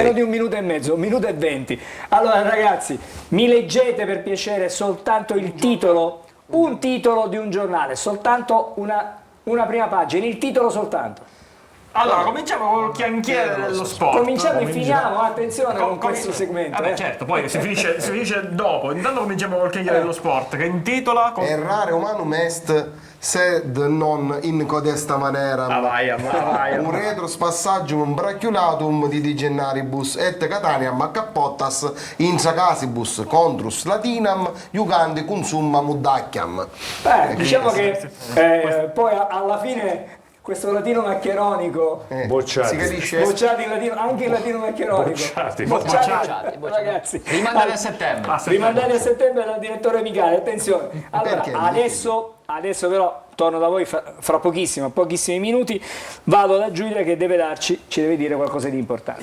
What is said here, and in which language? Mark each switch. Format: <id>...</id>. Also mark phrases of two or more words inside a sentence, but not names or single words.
<it>Meno di 1 minuto e mezzo, 1 minuto e 20. Allora ragazzi, mi leggete per piacere soltanto il titolo, un titolo di un giornale, soltanto una prima pagina, il titolo soltanto. Allora, cominciamo col chiacchiere dello sport. Cominciamo e finiamo, attenzione con questo segmento. Vabbè, certo, poi si finisce dopo. Intanto cominciamo col chiacchiere dello sport, che intitola...</it> <la>Errare umanum est sed non in codesta manera. Un retrospassagium brachiulatum di Gennaribus et Cataniam a cappottas intra casibus contrus latinam iugandi consumma mudacchiam.</la> <it>Diciamo che poi alla fine questo latino maccheronico Bocciati. Si capisce? bocciati in latino, anche il latino maccheronico bocciati. Ragazzi, Rimandati a settembre. rimandati a settembre dal direttore Micale. Attenzione, allora Perché? adesso però torno da voi fra pochissimi minuti, vado da Giulia che ci deve dire qualcosa di importante.</it>